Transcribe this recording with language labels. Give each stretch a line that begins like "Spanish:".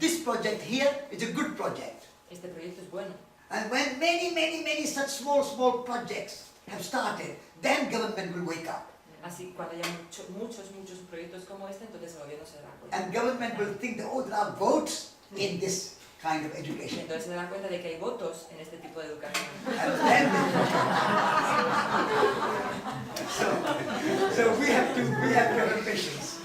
English: This project here is a good project.
Spanish: Este proyecto es bueno.
English: And when many such small projects have started, then government will wake up.
Spanish: Así cuando haya muchos proyectos como este, entonces el gobierno se dará cuenta.
English: And government will think that, oh, there are votes in this kind of
Spanish: Y
English: education.
Spanish: entonces se dará cuenta de que hay votos en este tipo de educación.
English: And then so we have to have patience.